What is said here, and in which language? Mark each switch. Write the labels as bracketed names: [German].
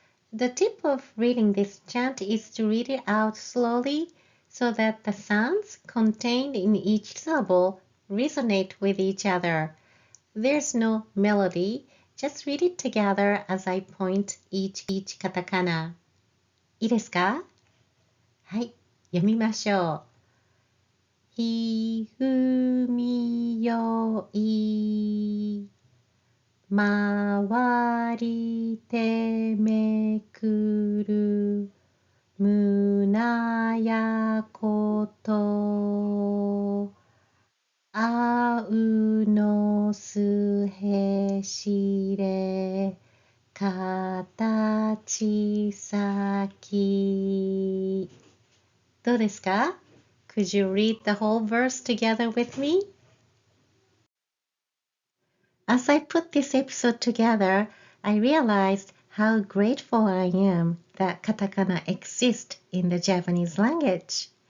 [English] The tip of reading this chant is to read it out slowly so that the sounds contained in each syllable resonate with each other. There's no melody, just read it together as I point each katakana. [Japanese] いいですか？はい、読みましょう。ひふみよい回りてめくるむなやことあうのすへしれかたちさき。どうですか？ [English] Could you read the whole verse together with me? As I put this episode together, I realized how grateful I am that katakana exists in the Japanese language.